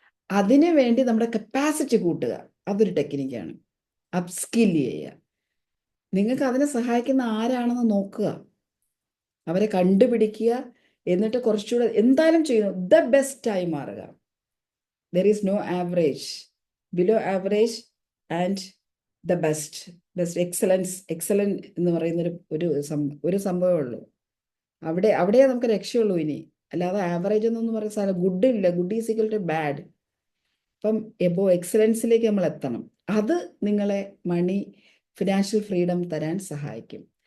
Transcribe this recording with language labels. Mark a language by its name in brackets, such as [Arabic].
[Malayalam] അതിനു വേണ്ടി നമ്മുടെ കപ്പാസിറ്റി കൂട്ടുക, അതൊരു ടെക്നിക്കാണ്. അപ്സ്കിൽ ചെയ്യുക. നിങ്ങൾക്ക് അതിനെ സഹായിക്കുന്ന ആരാണെന്ന് നോക്കുക, അവരെ കണ്ടുപിടിക്കുക, എന്നിട്ട് കുറച്ചുകൂടെ എന്തായാലും ചെയ്യുന്നു ദ ബെസ്റ്റായി മാറുക. [English] There is no average, below average and the best. [Malayalam] excellent എന്ന് പറയുന്ന ഒരു സംഭവമേ ഉള്ളൂ. അവിടെ നമുക്ക് രക്ഷയുള്ളൂ ഇനി. അല്ലാതെ ആവറേജ് എന്നൊന്നും പറയുന്ന സാധനം ഗുഡ് ഇല്ല. Good is equal too bad. അപ്പം എക്സലൻസിലേക്ക് നമ്മൾ എത്തണം. അത് നിങ്ങളെ ഫിനാൻഷ്യൽ ഫ്രീഡം തരാൻ സഹായിക്കും.